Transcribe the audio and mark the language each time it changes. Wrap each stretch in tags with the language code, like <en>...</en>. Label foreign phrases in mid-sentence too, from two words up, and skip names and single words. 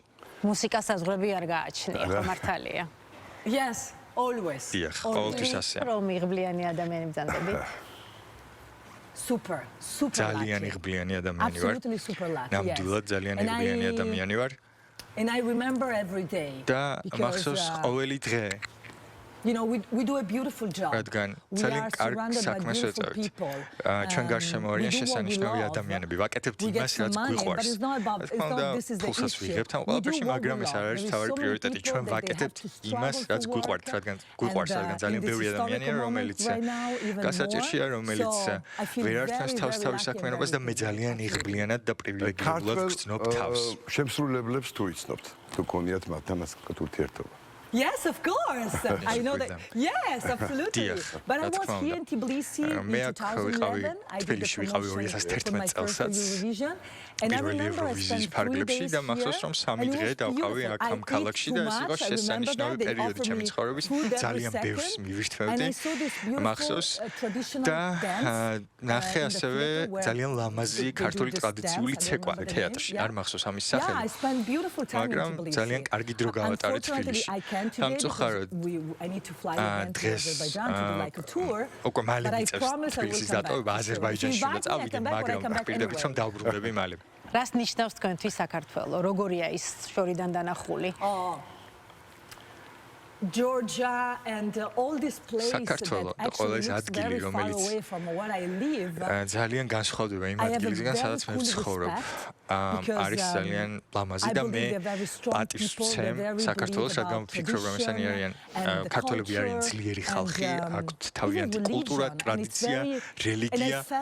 <ka>მუსიკას საზღვრები არ გააჩნია, ხო მართალია?</ka> <en>Yes, always.</en> <ka>დიახ, ყოველთვის ასეა. რომ იღბლიანი ადამიანი ბრძანდები?</ka> <en>Super</en> <ka>ძალიან იღბლიანი ადამიანი ვარ.</ka> <en>Absolutely super lucky.</en> <ka>ნამდვილად ძალიან იღბლიანი ადამიანი ვარ.</ka> <en>And I remember every day.</en> <ka>და მახსოვს ყოველი დღე.</ka> <en>You know, we do a beautiful job.</en> <ka>რადგან ძალიან კარგ საქმეს ვეწევთ. ჩვენ გარშემო არიან შესანიშნავი ადამიანები. ვაკეთებთ იმას, რაც გვიყვარს. ფულსაც ვიღებთ ამ ყველაფერში, მაგრამ ეს არ არის თავი პრიორიტეტი. ჩვენ ვაკეთებთ იმას, რაც გვიყვართ, რადგან ძალიან ბევრი ადამიანია, რომელიც გასაჭირშია, რომელიც ვერ ართმევს თავის საქმიანობას და მე ძალიან იღბლიანად და პრივილეგირებულად ვგრძნობ თავს. შემსრულებლებს თუ იცნობთ, თუ გქონიათ მათთან ურთიერთობა?</ka> <en>Yes, of course. I know that. Yes, absolutely. But I was here in Tbilisi in 2011. I did the promotion for my first Eurovision. And I remember I spent 3 days</en> <ka>და მახსოვს რომ 3 დღე დავყავი აქ ამ ქალაქში და ეს იყო შესანიშნავი პერიოდი ჩემი ცხოვრების. ძალიან ბევრს მივირთმევდი. მახსოვს და ნახე ასევე ძალიან ლამაზი ქართული ტრადიციული ცეკვა თეატრში. არ მახსოვს ამის სახელი. მაგრამ ძალიან კარგი დრო გავატარეთ თბილისში. სამწუხაროდ დღეს უკვე მალე მიწევს თბილისის დატოვება აზერბაიჯანში უნდა წავიდე, მაგრამ პირდებით რომ დავბრუნდები მალე. რას ნიშნავს თქვენთვის საქართველო? როგორია ის შორიდან დანახული?</ka> <en>Georgia and all these places</en> <ka>საქართველო და ყველა ეს ადგილი, რომელიც ძალიან განსხვავდება იმ ადგილისგან, სადაც მე ვცხოვრობ. არის ძალიან ლამაზი და მე პატივს ვცემ საქართველოს, რადგან ვფიქრობ, რომ ესენი არიან ქართველები არიან ძლიერი ხალხი, აქვთ თავიანთი კულტურა, ტრადიცია, რელიგია.</ka>